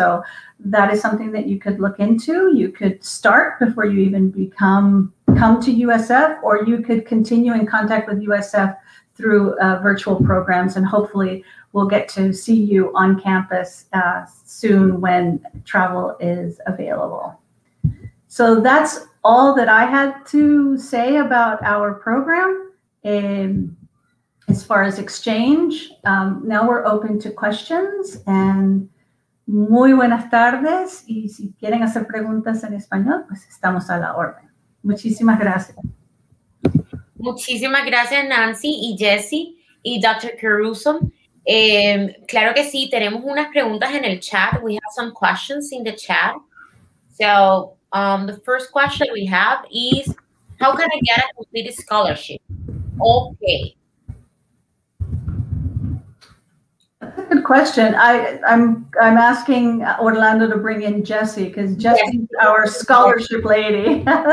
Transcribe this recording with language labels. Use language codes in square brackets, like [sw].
[en] So that is something that you could look into. You could start before you even come to USF, or you could continue in contact with USF through virtual programs, and hopefully we'll get to see you on campus soon when travel is available. So that's all that I had to say about our program. As far as exchange, now we're open to questions. [es] And muy buenas tardes. Y si quieren hacer preguntas en español, pues estamos a la orden. Muchísimas gracias. Muchísimas gracias, Nancy y Jessie y Dr. Caruso. Claro que sí, tenemos unas preguntas en el chat. [en] We have some questions in the chat. So the first question we have is, how can I get a complete scholarship? Okay. That's a good question. I'm asking Orlando to bring in Jessie, because Jessie's our scholarship lady.